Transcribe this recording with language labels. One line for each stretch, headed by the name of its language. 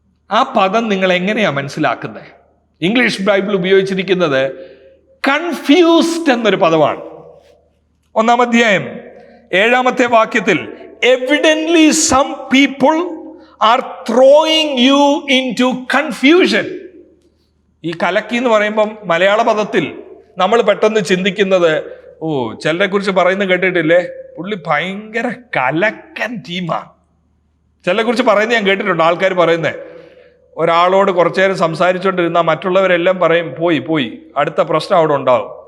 Malayalam: ആ പദം നിങ്ങൾ എങ്ങനെയാ മനസ്സിലാക്കുന്നത്? ഇംഗ്ലീഷ് ബൈബിൾ ഉപയോഗിച്ചിരിക്കുന്നത് കൺഫ്യൂസ്ഡ് എന്നൊരു പദമാണ്. 1-ാം അധ്യായം 7-ാമത്തെ വാക്യത്തിൽ
English: evidently some people are throwing you into confusion.
Malayalam: ഈ കലക്കി എന്ന് പറയുമ്പം മലയാള പദത്തിൽ നമ്മൾ പെട്ടെന്ന് ചിന്തിക്കുന്നത്, ചിലരെ കുറിച്ച് പറയുന്നത് കേട്ടിട്ടില്ലേ, പുള്ളി ഭയങ്കര കലക്കൻ ടീമാണ്. ചിലരെ കുറിച്ച് പറയുന്നത് ഞാൻ കേട്ടിട്ടുണ്ട്. ആൾക്കാർ പറയുന്നത്, ഒരാളോട് കുറച്ചു നേരം സംസാരിച്ചുകൊണ്ടിരുന്നാൽ മറ്റുള്ളവരെല്ലാം പറയും പോയി അടുത്ത പ്രശ്നം അവിടെ ഉണ്ടാവും.